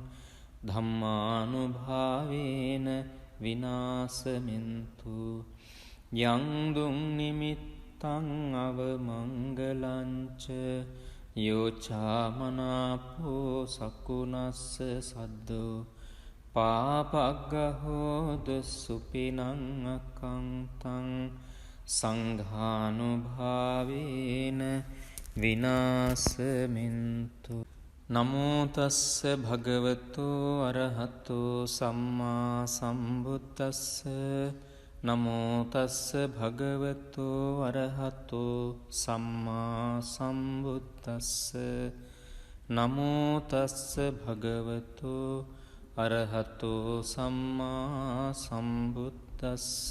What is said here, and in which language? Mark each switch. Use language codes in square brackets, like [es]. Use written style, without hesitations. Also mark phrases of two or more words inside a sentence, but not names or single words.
[pi] ධම්මානුභාවේන විනාසමින්තු යං දුං නිමිත්තං අවමංගලංච යෝචාමනාපෝ සකුණස්ස සද්දු පාපග්ගහෝදු සුපිනං අකංතං සංඝානුභාවේන විනාසමින්තු නමෝ තස්ස භගවතු අරහතු සම්මා සම්බුද්දස්ස නමෝ තස්ස භගවතු අරහතු සම්මා සම්බුද්දස්ස නමෝ තස්ස භගවතු අරහතු සම්මා සම්බුද්දස්ස